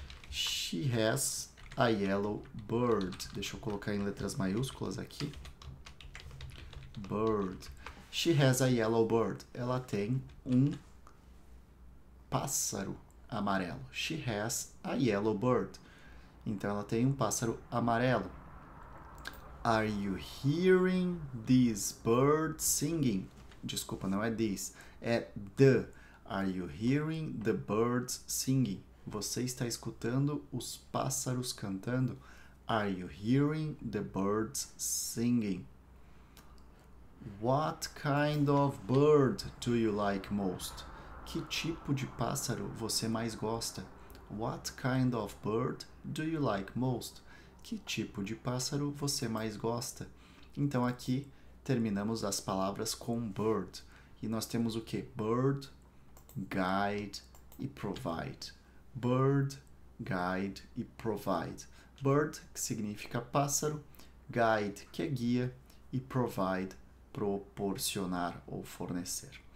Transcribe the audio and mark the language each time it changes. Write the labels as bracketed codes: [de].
[en] She has a yellow bird. [pt] Deixa eu colocar em letras maiúsculas aqui. bird. [en] She has a yellow bird. [pt] Ela tem um pássaro amarelo. [en] She has a yellow bird. [pt] Então, ela tem um pássaro amarelo. [en] Are you hearing this bird singing? [pt] Desculpa, não é this, é the. [en] Are you hearing the birds singing? [pt] Você está escutando os pássaros cantando? [en] Are you hearing the birds singing? What kind of bird do you like most? [pt] Que tipo de pássaro você mais gosta? [en] What kind of bird do you like most? [pt] Que tipo de pássaro você mais gosta? Então aqui terminamos as palavras com bird. E nós temos o que? Bird, guide e provide. Bird, guide e provide. Bird, que significa pássaro, guide, que é guia, e provide, proporcionar ou fornecer.